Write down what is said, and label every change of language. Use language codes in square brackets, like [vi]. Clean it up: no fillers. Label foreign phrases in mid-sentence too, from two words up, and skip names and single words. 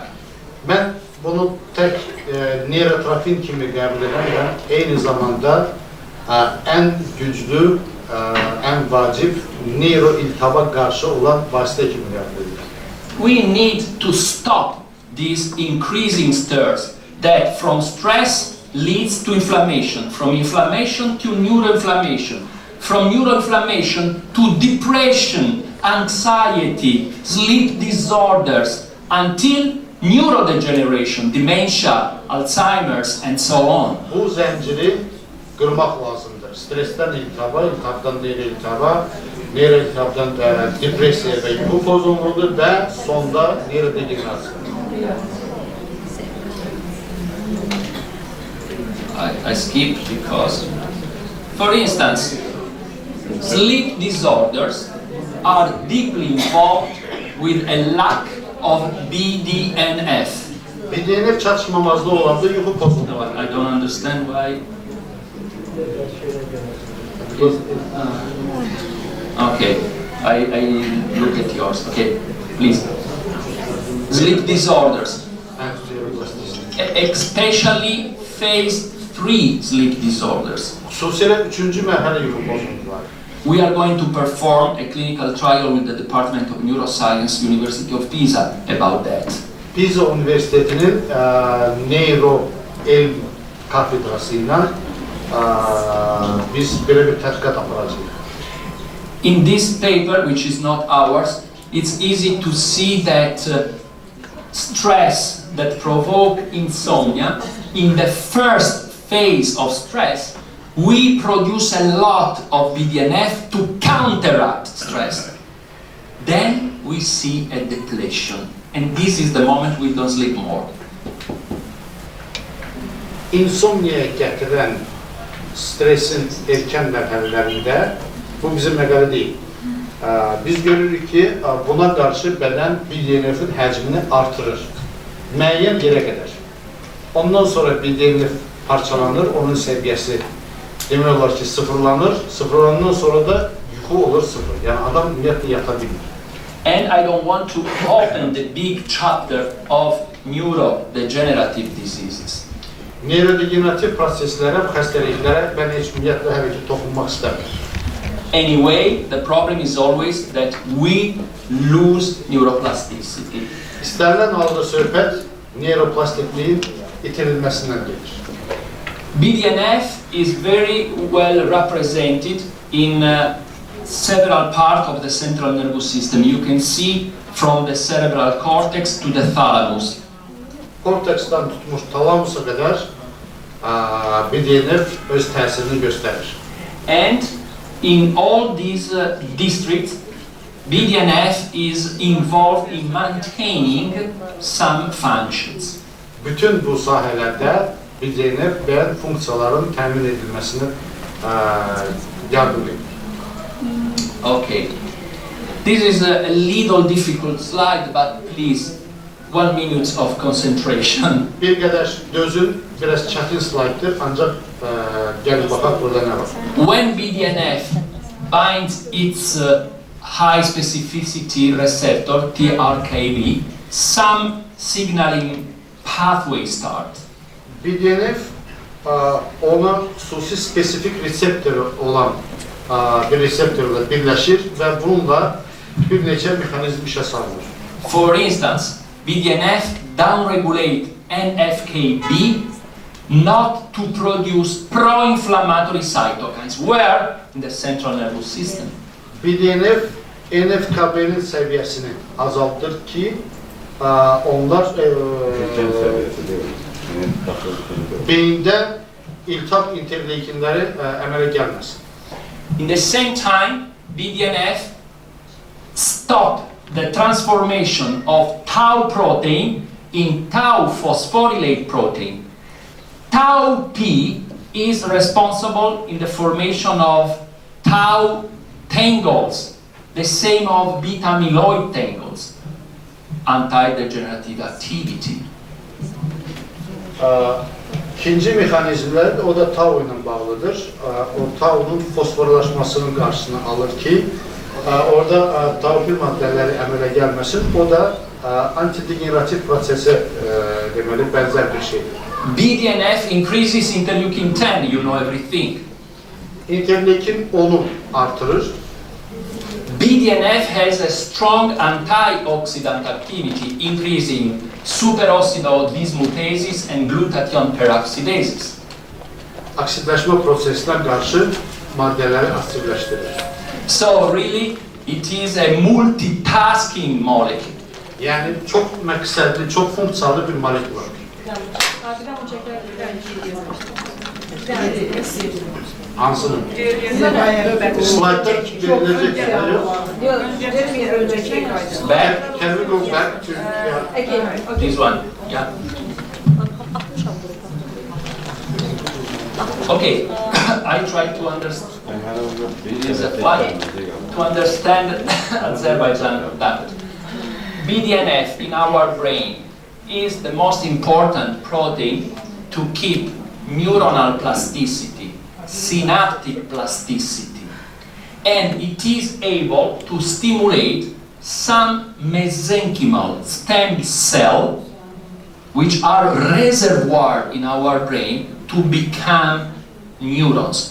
[az] Mən bunu tək neyrotrofin kimi qəbul edirəm, eyni zamanda ən güclü, ən vacib neyroiltihaba qarşı olan vasitə kimi qəbul edirəm. [en] We need to stop these increasing stirs that from stress leads to inflammation, from inflammation to neuroinflammation, from neuroinflammation to depression, anxiety, sleep disorders, until neurodegeneration, dementia, Alzheimer's, and so on. [az] Bu zənciri qırmaq lazımdır. Stresten iltihaba, iltihabdan neyroiltihaba, neyroiltihabdan depressiya və yuxu pozunluğudur və sonda neyrodegenerasiya. [en] I skip because, for instance, sleep disorders are deeply involved with a lack of BDNF. [az] BDNF çatışmamazlığı olanda yuxu pozunluğu. [en] I don't understand why. Okay, I look at yours. Okay, please. Sleep disorders, especially phase 3 sleep disorders. [az] Xüsusilə 3-cü mərhələ yuxu pozunluğu. [en] We are going to perform a clinical trial with the Department of Neuroscience, University of Pisa, about that. [az] Pisa Üniversitetinin Elmi kafedrası ilə biz belə bir tədqiqat aparacağıq. [en] In this paper, which is not ours, it's easy to see that stress that provoke insomnia, in the first phase of stress, we produce a lot of BDNF to counteract stress. Then we see a depletion, and this is the moment we don't sleep more. [az] İnsomniyaya gətirən stresin erkən mərhələlərində, bu bizim məqalə deyil. Biz görürük ki, buna qarşı bədən BDNF-in həcmini artırır. Müəyyən yerə qədər. Ondan sonra BDNF parçalanır, onun səviyyəsi demək olar ki, sıfırlanır. Sıfırlandıqdan sonra da yuxu olur sıfır. Yəni adam ümumiyyətlə yata bilmir. [en] And I don't want to open the big chapter of neurodegenerative diseases. [az] Neyrodegenerativ proseslərə, xəstəliklərə mən heç ümumiyyətlə hələ ki toxunmaq istəmirəm. [en] Anyway, the problem is always that we lose neuroplasticity. [az] İstənilən halda söhbət neuroplastikliyin itirilməsindən gedir. [en] BDNF is very well represented in several parts of the central nervous system. You can see from the cerebral cortex to the thalamus. [az] Korteksdən tutmuş talamusa qədər BDNF öz təsirini göstərir. [en] And in all these districts, BDNF is involved in maintaining some functions. [az] Bütün bu sahələrdə BDNF bəyan funksiyaların təmin edilməsini yardım edir. [en] Okay. This is a little difficult slide, but please, 1 minute of concentration. [az] Bir qədər dözün, biraz çətin slayddır, ancaq gəlin baxaq burada nə var. [en] When BDNF binds its high specificity receptor, TRKB, some signaling pathways start. [az] BDNF ona xüsusi spesifik reseptoru olan bir reseptorla birləşir və bununla bir neçə mexanizm işə salınır. [en] For instance, BDNF downregulate NF-κB not to produce pro-inflammatory cytokines. Where? In the central nervous system. [az] BDNF NF-κB-nin səviyyəsini azaldır ki, onlar beyində iltihab interleykinləri əmələ gəlməsin. [en] In the same time, BDNF stop the transformation of tau protein in tau phosphorylate protein. Tau P is responsible in the formation of tau tangles, the same of beta amyloid tangles, anti-degenerative activity. [az] İkinci mexanizmlər o da tau ilə bağlıdır. O taunun fosforlaşmasının qarşısını alır ki, orada taupil maddələri əmələ gəlməsin. O da antidegenerativ prosesə deməli bənzər bir şeydir. [en] BDNF increases interleukin 10, you know everything. [az] İnterleykin 10'u artırır. [en] BDNF has a strong antioxidant activity, increasing superoxido dismutases and glutathione peroxidases. [az] Oksidləşmə prosesinə qarşı maddələri aktivləşdirir. [en] So really, it is a multitasking molecule. [az] Yəni çox məqsədli, çox funksiyalı bir molekul. Hansının? Slaytda veriləcək. [en] Back, Can we go back to this one, yeah. Okay, I try to understand. To understand Azerbaijan that BDNF in our brain is the most important protein to keep neuronal plasticity, synaptic plasticity, and it is able to stimulate some mesenchymal stem cells which are reservoir in our brain to become neurons.